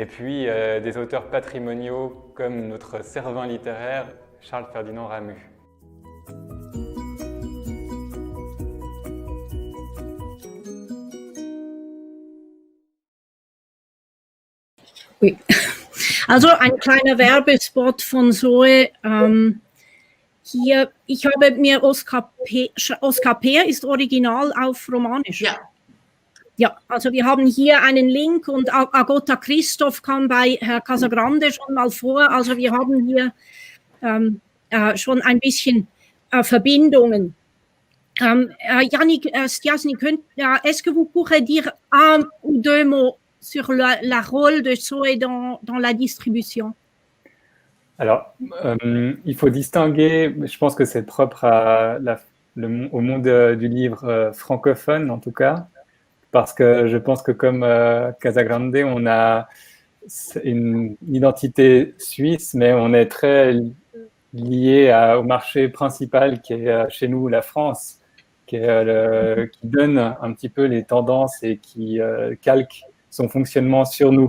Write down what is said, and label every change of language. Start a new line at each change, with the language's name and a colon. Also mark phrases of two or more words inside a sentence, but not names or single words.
French: et puis des auteurs patrimoniaux comme notre Cervin littéraire, Charles-Ferdinand Ramu. Oui.
German: Also ein kleiner Werbespot von Zoe. Hier, ich habe mir Oskar Peer ist original auf Romanisch. Ja. Ja, also wir haben hier einen Link und Agota Christoph kam bei Herr Casagrande schon mal vor. Also wir haben hier schon ein bisschen Verbindungen.
French: Yannick Stiassny, est-ce que vous pourrez dire un ou deux mots sur la rôle de Zoé dans la distribution? Alors, il faut distinguer, je pense que c'est propre à au monde du livre francophone en tout cas, parce que je pense que comme Casagrande, on a une identité suisse, mais on est très lié au marché principal qui est chez nous la France, qui donne un petit peu les tendances et qui calque son fonctionnement sur nous.